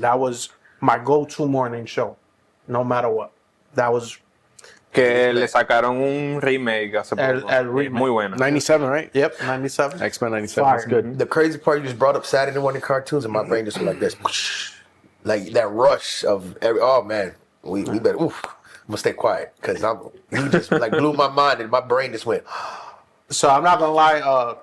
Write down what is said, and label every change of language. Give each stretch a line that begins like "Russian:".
English: That was my go-to morning show, no matter what. That was
Spanish: Que le sacaron un remake hace poco. el remake. Muy bueno.
English: 97, right? Yep, 97. X-Men 97. Fire. That's good. The crazy part, you just brought up Saturday morning cartoons, and my brain just went like this, like that rush of every. Oh man, we better. Oof, I'm gonna stay quiet because you just like blew my mind, and my brain just went. So I'm not gonna lie.